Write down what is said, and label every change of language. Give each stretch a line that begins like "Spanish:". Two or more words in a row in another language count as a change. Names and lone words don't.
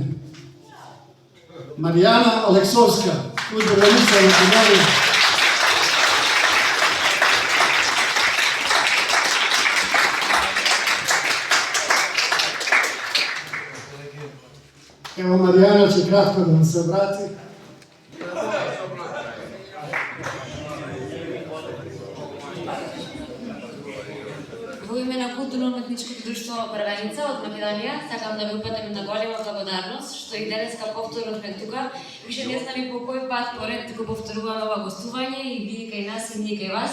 Serbian: Marijana Aleksovska, udruženika Makedonije. Evo, Marijana će kratko da vam se obrati.
Macedonian: Во име на Културно-уметничкото друштво Првеница од Македонија сакам да ви упатам на голема благодарност што и денеска повторуваме тука. Више не знаме по кој пат поред го повторуваме ова гостување и вие кај нас и ние кај вас.